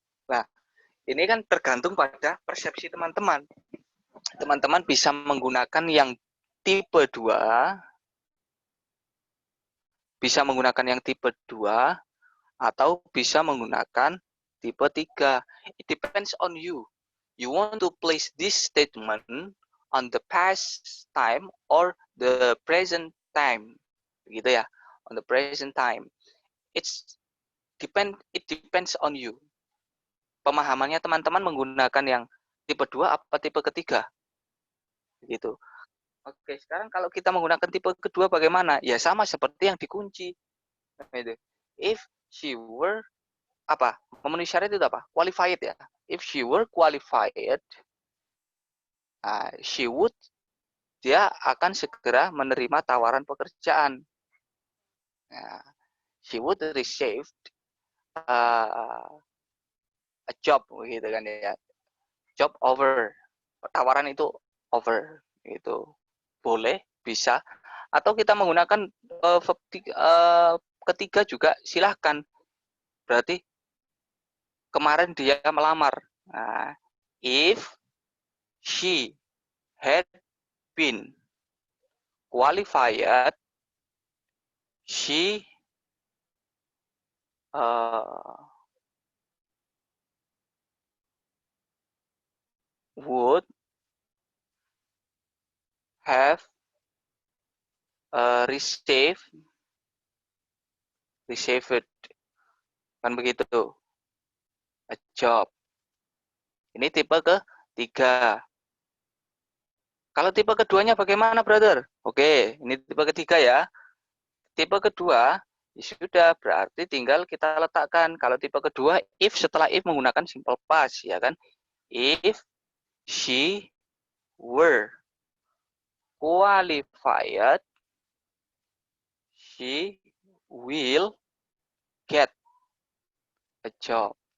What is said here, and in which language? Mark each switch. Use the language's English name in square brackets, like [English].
[Indonesian] Nah, ini kan tergantung pada persepsi teman-teman. Teman-teman bisa menggunakan yang tipe 2, bisa menggunakan yang tipe 2, atau bisa menggunakan tipe 3. [English] It depends on you. You want to place this statement on the past time or the present time. [Indonesian] Gitu ya. [English] On the present time. It depends on you. [Indonesian] Pemahamannya teman-teman menggunakan yang tipe 2 apa tipe ketiga? Gitu. Oke, sekarang kalau kita menggunakan tipe kedua bagaimana? Ya sama seperti yang dikunci. [English] If she were [Indonesian] apa? Memenuhi syarat itu apa? Qualified ya. [English] If she were qualified, she would, [Indonesian] dia akan segera menerima tawaran pekerjaan. [English] She would receive a job, [Indonesian] gitu kan ya. Job over. Tawaran itu over, gitu. Boleh, bisa. Atau kita menggunakan verb ketiga juga silahkan. Berarti kemarin dia melamar. [English] Nah, if she had been qualified, she would have received it, [Indonesian] kan begitu, [English] a job. [Indonesian] Ini tipe ketiga. Kalau tipe keduanya bagaimana, brother? Oke, ini tipe ketiga ya. Tipe kedua, ya sudah, berarti tinggal kita letakkan. Kalau tipe kedua, if setelah if menggunakan simple past, ya kan? [English] If she were qualified, she will get a job.